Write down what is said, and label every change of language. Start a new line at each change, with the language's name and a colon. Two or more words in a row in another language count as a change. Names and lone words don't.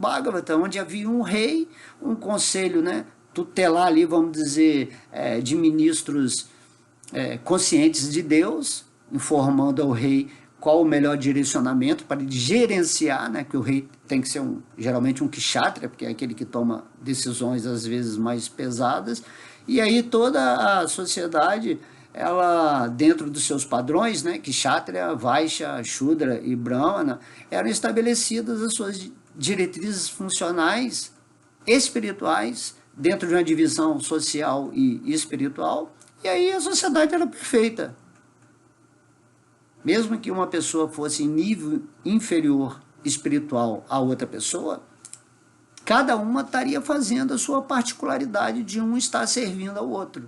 Portuguese: Bhagavata, onde havia um rei, um conselho, né, tutelar ali, vamos dizer, de ministros conscientes de Deus, informando ao rei qual o melhor direcionamento para ele gerenciar, né, que o rei tem que ser geralmente um kshatriya, porque é aquele que toma decisões às vezes mais pesadas, e aí toda a sociedade, ela, dentro dos seus padrões, né, kshatriya, vaishya, shudra e brahmana, eram estabelecidas as suas diretrizes funcionais, espirituais, dentro de uma divisão social e espiritual. E aí a sociedade era perfeita. Mesmo que uma pessoa fosse em nível inferior espiritual a outra pessoa, cada uma estaria fazendo a sua particularidade de um estar servindo ao outro.